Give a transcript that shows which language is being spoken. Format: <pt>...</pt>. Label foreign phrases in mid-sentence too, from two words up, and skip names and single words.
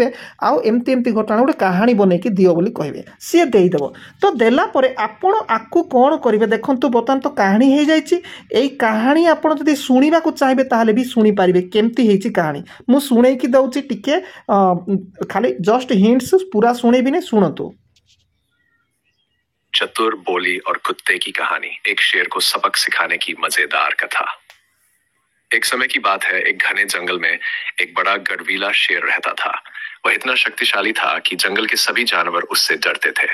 <or>ଆଉ ଏମିତି ଏମିତି ଘଟଣା ଗୋଟେ କାହାଣୀ ବନେଇକି ଦିଅ ବୋଲି କହିବେ, ସିଏ ଦେଇଦେବ। ତ ଦେଲା ପରେ ଆପଣ ଆକୁ କ'ଣ କରିବେ ଦେଖନ୍ତୁ। ବର୍ତ୍ତମାନ ତ କାହାଣୀ ହେଇଯାଇଛି। ଏଇ କାହାଣୀ ଆପଣ ଯଦି ଶୁଣିବାକୁ ଚାହିଁବେ ତାହେଲେ ବି ଶୁଣିପାରିବେ କେମିତି ହେଇଛି କାହାଣୀ। ମୁଁ ଶୁଣେଇକି ଦେଉଛି ଟିକେ, ଖାଲି</or> <en>just hints,</en> <or>ପୁରା ଶୁଣେଇବିନି, ଶୁଣନ୍ତୁ।</or> <hi>चतुर बोली और कुत्ते की कहानी, एक शेर को सबक सिखाने की मजेदार कथा। एक समय की बात है, एक घने जंगल में एक बड़ा गर्वीला शेर रहता था। वह इतना शक्तिशाली था कि जंगल के सभी जानवर उससे डरते थे।</hi>